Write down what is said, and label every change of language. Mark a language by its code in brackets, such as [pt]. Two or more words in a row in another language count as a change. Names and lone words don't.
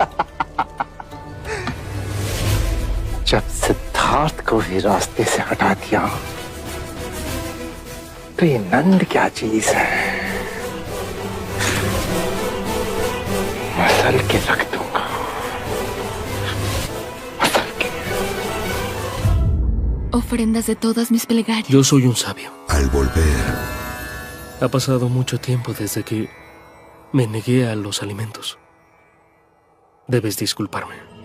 [hi] जब सिद्धार्थ को भी रास्ते से हटा दिया तो ये नंद क्या चीज है? मसल के रख दूंगा। [es] Ofrendas de todas mis plegarias. Yo soy un sabio. Al volver, Ha pasado mucho tiempo desde que me negué a los alimentos. Debes disculparme.